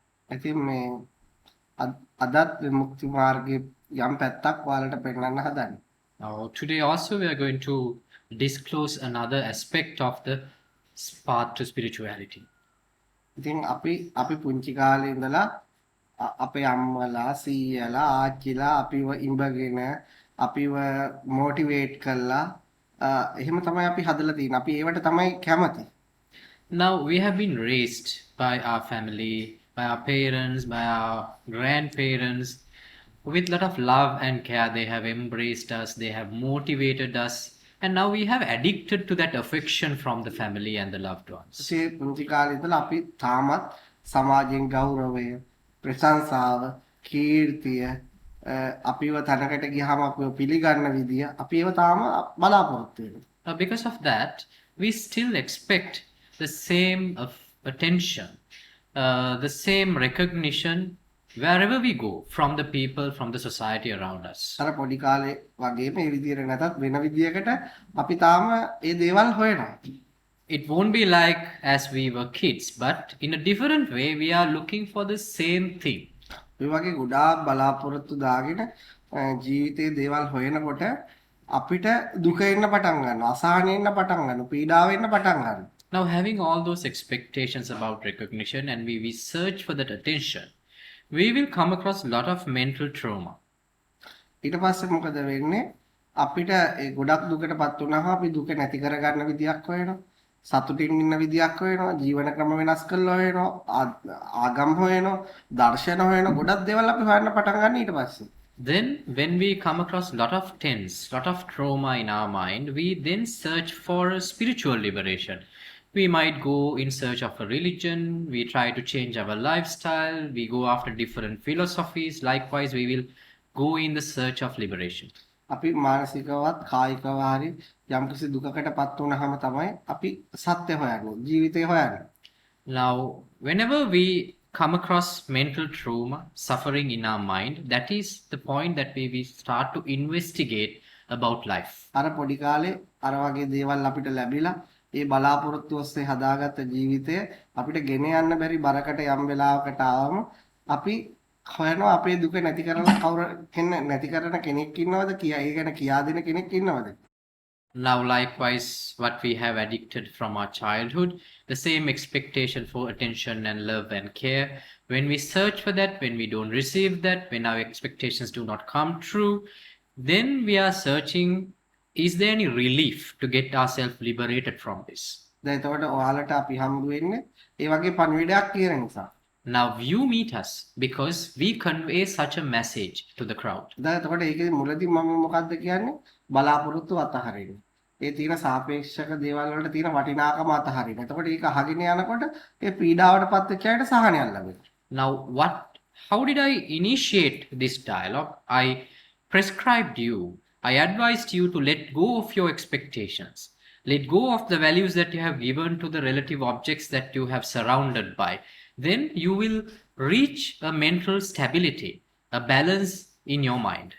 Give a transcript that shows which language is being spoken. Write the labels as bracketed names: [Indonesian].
[Sinhala] ඉතින් මේ අදත් විමුක්ති මාර්ගයේ යම් පැත්තක් ඔයාලට පෙන්වන්න හදන්නේ. [English] Now, today also we are going to disclose another aspect of the path to spirituality. [Sinhala] ඉතින් අපි පුංචි කාලේ ඉඳලා අපේ අම්මලා සීයලා ආච්චිලා අපිව ඉඹගෙන අපිව මොටිවේට් කළා එහෙම තමයි අපි හදලා තියෙන්නේ. අපි ඒවට තමයි කැමති. [English] Now, we have been raised by our family, by our parents, by our grandparents. With a lot of love and care, they have embraced us, they have motivated us, and now we have addicted to that affection from the family and the loved ones. [Sinhala] ඒ පුංචි කාලේ ඉඳලා අපි තාමත් සමාජයෙන් ගෞරවය, ප්‍රශංසාව, කීර්තිය අපිව තැනකට ගියාම අපිව පිළිගන්න විදිය අපි ඒව තාම බලාපොරොත්තු වෙනවා. [English] Because of that, we still expect the same attention, the same recognition wherever we go, from the people, from the society around us. [Sinhala] අර පොඩි කාලේ වගේ මේ විදියට නැතත් වෙන විදියකට අපි තාම ඒ දේවල් හොයනවා. [English] It won't be like as we were kids, but in a different way, we are looking for the same thing. [Sinhala] මේ වගේ ගොඩාක් බලාපොරොත්තු දාගෙන ජීවිතේ දේවල් හොයනකොට අපිට දුක එන්න පටන් ගන්නවා, අසහන එන්න පටන් ගන්නවා, පීඩාව එන්න පටන් ගන්නවා. [English] Now, having all those expectations about recognition and we search for that attention, we will come across a lot of mental trauma. [Sinhala] ඊට පස්සේ මොකද වෙන්නේ? අපිට ඒ ගොඩක් දුකටපත් වුණාම අපි දුක නැති කරගන්න විදියක් හොයනවා. සතුටින් ඉන්න විදියක් හොයනවා. ජීවන ක්‍රම වෙනස් කරලා හොයනවා. ආගම් හොයනවා. දර්ශන හොයනවා. ගොඩක් දේවල් අපි හොයන්න පටන් ගන්න ඊට පස්සේ. [English] Then, when we come across a lot of tense, lot of trauma in our mind, we then search for a spiritual liberation. We might go in search of a religion, we try to change our lifestyle, we go after different philosophies. Likewise, we will go in the search of liberation. [Sinhala] අපි මානසිකවත් කායිකව හරි යම්කිසි දුකකටපත් වුණාම තමයි අපි සත්‍ය හොයන්නේ, ජීවිතය හොයන්නේ. [English] Now, whenever we come across mental trauma, suffering in our mind, that is the point that we start to investigate about life. [Sinhala] අර පොඩි කාලේ අර වගේ දේවල් අපිට ලැබිලා ඒ බලාපොරොත්තු ඔස්සේ හදාගත්ත ජීවිතය අපිට ගෙන යන්න බැරි බරකට යම් වෙලාවකට ආවම අපි හොයනවා අපේ දුක නැති කරලා කවුරු නැති කරන කෙනෙක් ඉන්නවද කියා ඒ ගැන කියා දෙන කෙනෙක් ඉන්නවද. [English] Now, likewise, what we have addicted from our childhood, the same expectation for attention and love and care. When we search for that, when we don't receive that, when our expectations do not come true, then we are searching, is there any relief to get ourselves liberated from this? [Sinhala] දැන් එතකොට ඔයාලට අපි හම්බ වෙන්නේ ඒ වගේ පණිවිඩයක් කියන නිසා. [English] Now, you meet us because we convey such a message to the crowd. [Sinhala] දැන් එතකොට ඒකේ මුලදී මම මොකද්ද කියන්නේ? බලාපොරොත්තු අතහරින්න. ඒ තියෙන සාපේක්ෂක දේවල් වලට තියෙන වටිනාකම අතහරින්න. එතකොට ඒක අහගෙන යනකොට ඒ පීඩාවටපත් වෙච්ච අයට සහනයක් ලැබෙනවා. [English] Now, how did I initiate this dialogue? I prescribed you, I advised you to let go of your expectations. Let go of the values that you have given to the relative objects that you have surrounded by. Then you will reach a mental stability, a balance in your mind.